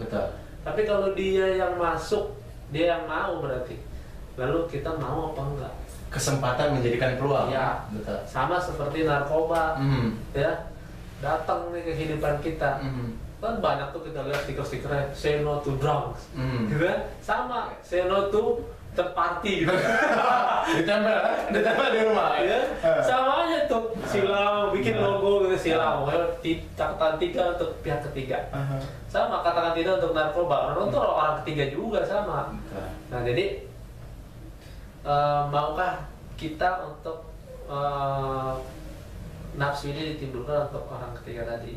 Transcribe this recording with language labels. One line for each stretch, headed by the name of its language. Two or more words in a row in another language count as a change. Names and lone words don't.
Indonesian: Betul. Tapi kalau dia yang masuk, dia yang mau berarti. Lalu kita mau apa enggak? Kesempatan menjadikan peluang. Ya, betul. Sama seperti narkoba, ya, datang nih ke kehidupan kita. Kan banyak tuh kita lihat stiker-stikernya,
English: say no to drugs,
Indonesian: gitu kan? Sama,
English: say no to third party
Indonesian: gitu. ditempel di rumah ya. Sama aja tuh, silau, bikin logo gitu, silau, katakan tiga untuk pihak ketiga. Sama, katakan tidak untuk narkoba, orang itu orang ketiga juga sama. Nah, jadi maukah kita untuk nafsu ini ditimbulkan untuk orang ketiga tadi?